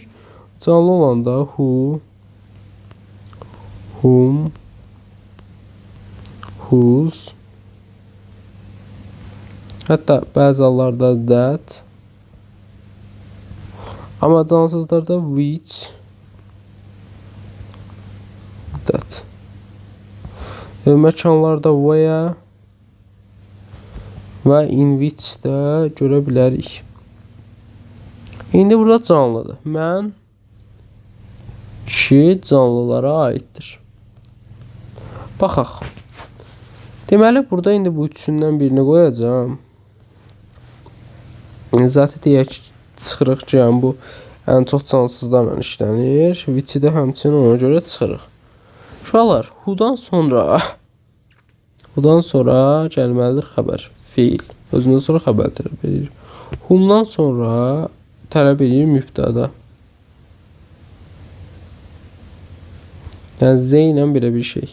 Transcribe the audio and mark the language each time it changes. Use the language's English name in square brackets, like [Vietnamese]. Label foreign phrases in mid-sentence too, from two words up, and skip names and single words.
[Azerbaijani] Canlı olanda [English] who, whom, whose, [Azerbaijani] hətta bəzi hallarda that, amma cansızlarda [English] which, that. [Azerbaijani] Məkanlarda where və [English] in which [Azerbaijani] də görə bilərik. İndi burada canlıdır. Mən kişi canlılara aiddir. Baxaq. Deməli burada indi bu üçündən birini qoyacağam. Zaten deyək ki, çıxırıq ki, yəni bu ən çox cansızlarla işlənir. Which-i də həmçinin ona görə çıxırıq. Uşaqlar, who-dan sonra gəlməlidir xəbər, feil. Özündən sonra xəbər tələb edir. Whom-dan sonra tələb edir mübtəda. Yəni Z ilə belə bir şey.